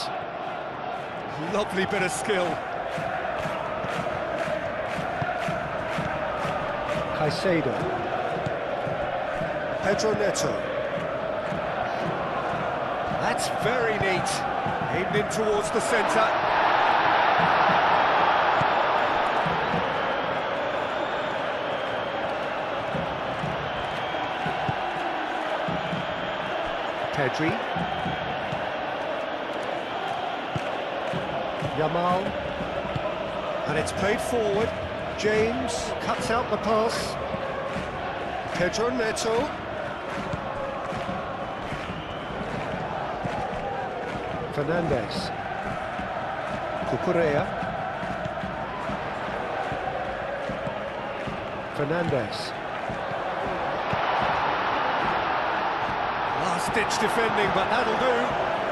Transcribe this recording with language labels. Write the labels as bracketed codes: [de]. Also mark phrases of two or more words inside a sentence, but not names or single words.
[en] Lovely bit of skill. Caicedo. Pedro Neto. That's very neat. Aimed in towards the centre. Pedri. Yamal, and it's played forward. James cuts out the pass. Pedro Neto. Fernandes. Cucurella. Fernandes. Last-ditch defending, but that'll do.